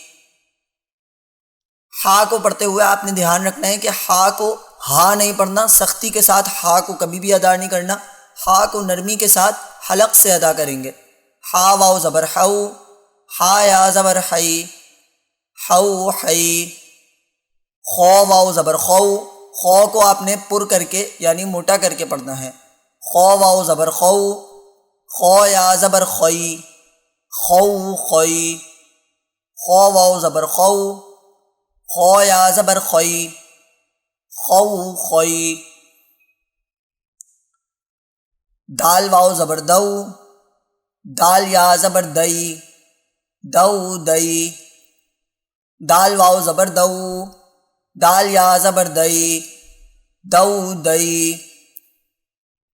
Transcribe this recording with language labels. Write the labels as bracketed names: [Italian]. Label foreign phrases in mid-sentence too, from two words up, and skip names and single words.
[Urdu] ہا کو پڑھتے ہوئے آپ نے دھیان رکھنا ہے کہ ہا کو ہا نہیں پڑھنا، سختی کے ساتھ ہا کو کبھی بھی ادا نہیں کرنا، ہا کو نرمی کے ساتھ حلق سے ادا کریں گے۔ ہا واو زبر ہو۔ ہا یا زبر ہئی، ہو ہئی۔ خو واو زبر خو۔ خو کو آپ نے پر کر کے یعنی موٹا کر کے پڑھنا ہے۔ خو واو زبر خو۔ خو یا زبر خوئی، خو خوئی۔ خو واو زبر خو۔ خو یا زبر خوئی، خو خوئی۔ دال واو زبر دو۔ دال یا زبر دئی، دو دئی۔ دال واو زبر دو۔ دال یا زبر دئی، دو دئی۔